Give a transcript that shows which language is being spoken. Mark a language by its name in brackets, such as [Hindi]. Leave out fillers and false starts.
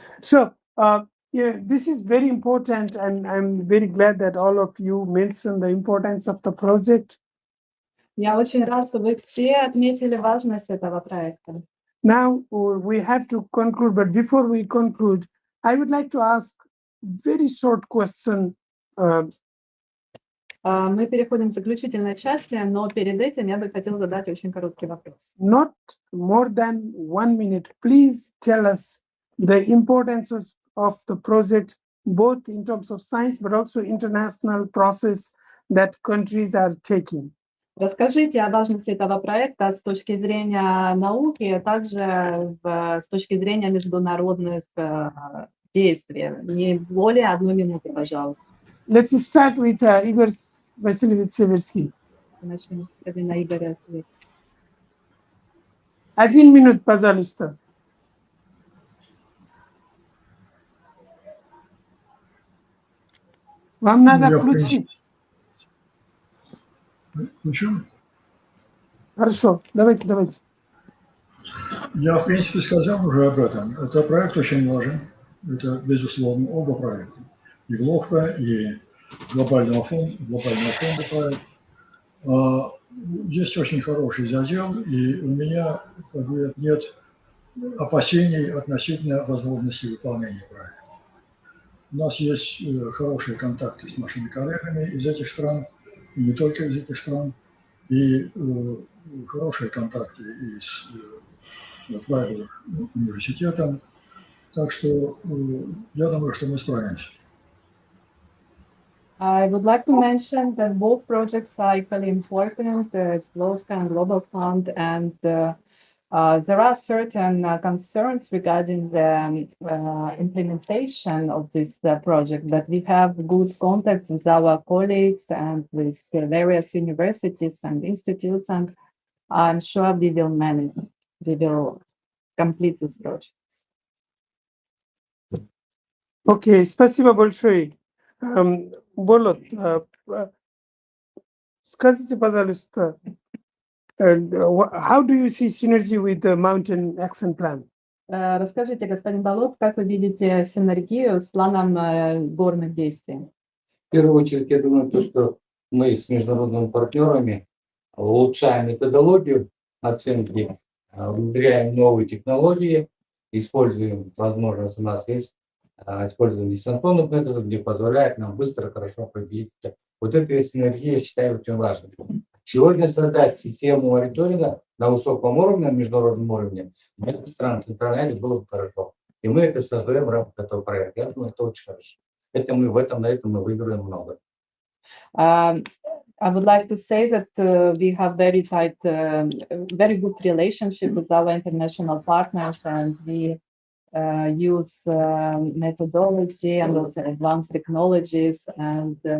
[English] So, yeah, this is very important, and I'm very glad that all of you mentioned the importance of the project. [Russian] Я очень рад, что вы все отметили важность этого проекта. [English] Now, we have to conclude, but before we conclude, I would like to ask very short question. [Russian] Мы переходим к заключительной части, но перед этим я бы хотел задать очень короткий вопрос. [English] Not more than 1 minute. Please tell us the importance of the project, both in terms of science, but also international process that countries are taking. [Russian] Расскажите о важности этого проекта с точки зрения науки, а также с точки зрения международных действий. Не более 1 минуты, пожалуйста. [English] Let's start with Igor Vasilievich Seversky. [Russian] Начнем с господина Игоря. 1 минут, пожалуйста. Вам надо включить. Включим? Хорошо, давайте. Я, в принципе, сказал уже об этом. Это проект очень важен. Это, безусловно, оба проекта. И ГЛОВКа, и глобального фонда проект. Есть очень хороший задел, и у меня нет опасений относительно возможности выполнения проекта. У нас есть хорошие контакты с нашими коллегами из этих стран, и не только из этих стран, и хорошие контакты и с Фрайбург университетом. Так что я думаю, что мы справимся. [English] I would like to mention that both projects are equally important, GLOVCA and Global Fund, and there are certain concerns regarding the implementation of this project, but we have good contacts with our colleagues and with various universities and institutes, and I'm sure we will complete this project. [Russian] Okay, спасибо большое. [English] Болот, [Russian] скажите, пожалуйста, [English] how do you see synergy with the Mountain Action Plan? [Russian] Расскажите, господин Болот, как вы видите синергию с планом горных действий? В первую очередь, я думаю, что мы с международными партнерами улучшаем методологию оценки, внедряем новые технологии, используем, возможность у нас есть, используем дистанционных методов, где позволяет нам быстро, хорошо определить. Вот эта синергия, я считаю, очень важной. Сегодня создать систему мониторинга на высоком уровне, на международном уровне, для этих стран Центральной Азии было бы хорошо. И мы это создаем в рамках этого проекта. Я думаю, это очень хорошо. На этом мы выиграем много. [English] I would like to say that we have very very good relationship with our international partners, and we use methodology and also advanced technologies and